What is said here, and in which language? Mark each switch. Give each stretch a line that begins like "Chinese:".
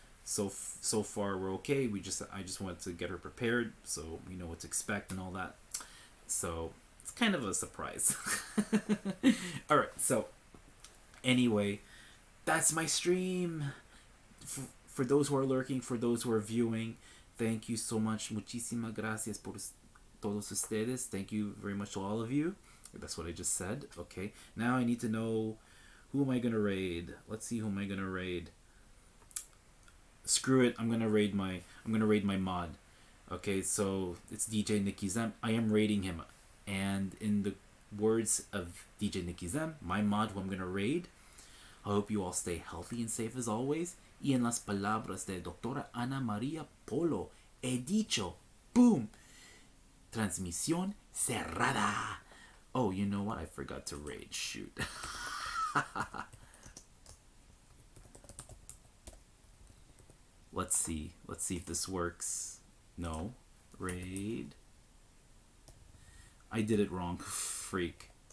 English: So far we're okay. I just wanted to get her prepared so we know what to expect and all that. So it's kind of a surprise. All right. So anyway, that's my stream. For those who are lurking, for those who are viewing, thank you so much.
Spanish: Muchísimas gracias por todos ustedes.
English: Thank you very much to all of you. That's what I just said. Okay. Now I need to know, who am I gonna raid? Let's see, who am I gonna raid? Screw it. I'm gonna raid my mod. Okay, so it's DJ Nicky Zem. I am raiding him, and in the words of DJ Nicky Zem, my mod who I'm gonna raid. I hope you all stay healthy and safe as always.
Spanish: Y en las palabras de Doctora Ana María Polo, he dicho, boom, transmisión cerrada.
English: Oh, you know what? I forgot to raid. Shoot. Let's see if this works. No. Raid. I did it wrong. Freak.